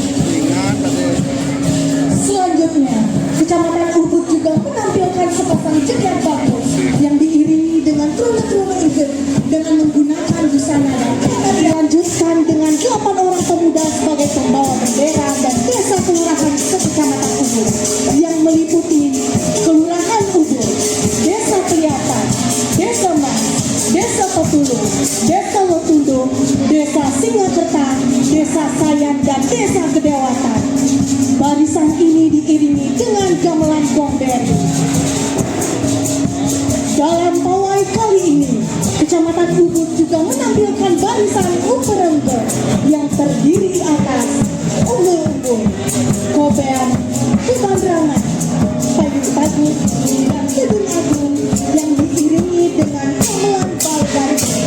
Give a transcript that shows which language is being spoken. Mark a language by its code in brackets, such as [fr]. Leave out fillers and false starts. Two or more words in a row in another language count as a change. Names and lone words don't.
[id] Selanjutnya, Kecamatan Ubud juga menampilkan sepasang jejer bagus yang diiringi dengan tromel-tromel iget dengan menggunakan busana dan dilanjutkan dengan 8 orang pemuda sebagai pembawa bendera dan desa kelurahan se-Kecamatan Ubud yang meliputi Kelurahan Ubud, Desa Peliatan, Desa Mas, Desa Petulung, Desa Lotundo, Desa Singakerta, Desa Sayan, dan Desa Kedewatan. Barisan ini diiringi dengan gamelan Gomberi. Dalam pawai kali ini, Kecamatan Ubud juga menampilkan barisan Uperengge yang terdiri atas umbul-umbul, kober, kubandrangan, payung bagus, dan gedung agung yang diiringi dengan gamelan balgari.